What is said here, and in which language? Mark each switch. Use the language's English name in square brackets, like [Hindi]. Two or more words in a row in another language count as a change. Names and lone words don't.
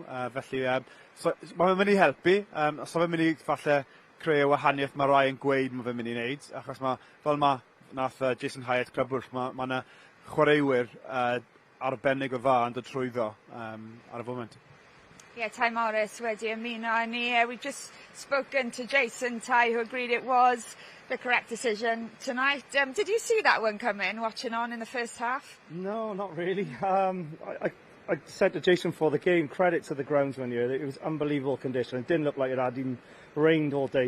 [Welsh] Felly, mae'n mynd i helpu, so mae'n mynd i falle creu y wahaniaeth mae rai yn gweud mae fe'n mynd i wneud, achos fel nath Jason Hyatt crybwll, mae yna chwaraewyr arbennig o dda yn dod trwyddo ar y foment. Ty Morris wedi ymuno â ni. [English] We've just spoken to Jason Ty, who agreed it was the correct decision tonight. Did you see that one come in, watching on in the first half? No, not really. I said to Jason for the game, credit to the groundsman here. It was unbelievable condition. It didn't look like it had even rained all day.